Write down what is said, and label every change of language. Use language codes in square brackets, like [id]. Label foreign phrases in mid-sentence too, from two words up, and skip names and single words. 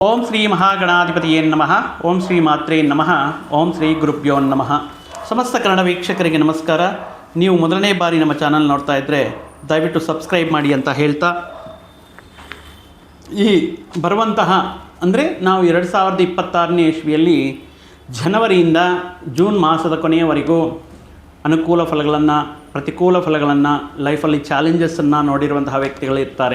[sa] ಓಂ ಶ್ರೀ ಮಹಾಗಣಾಧಿಪತಿಯೇ ನಮಃ. ಓಂ ಶ್ರೀ ಮಾತ್ರೇ ನಮಃ. ಓಂ ಶ್ರೀ ಗುರುಭ್ಯೋ ನಮಃ. [kn] ಸಮಸ್ತ ಕನ್ನಡ ವೀಕ್ಷಕರಿಗೆ ನಮಸ್ಕಾರ. ನೀವು ಮೊದಲನೇ ಬಾರಿ ನಮ್ಮ ಚಾನಲ್ ನೋಡ್ತಾ ಇದ್ದರೆ ದಯವಿಟ್ಟು ಸಬ್ಸ್ಕ್ರೈಬ್ ಮಾಡಿ ಅಂತ ಹೇಳ್ತಾ, ಈ ಬರುವಂತಹ ಅಂದರೆ ನಾವು 2026ನೇ ಇಸ್ವಿಯಲ್ಲಿ ಜನವರಿಯಿಂದ ಜೂನ್ ಮಾಸದ ಕೊನೆಯವರೆಗೂ ಅನುಕೂಲ ಫಲಗಳನ್ನು, ಪ್ರತಿಕೂಲ ಫಲಗಳನ್ನು, ಲೈಫಲ್ಲಿ ಚಾಲೆಂಜಸ್ಸನ್ನು ನೋಡಿರುವಂತಹ ವ್ಯಕ್ತಿಗಳಿರ್ತಾರೆ.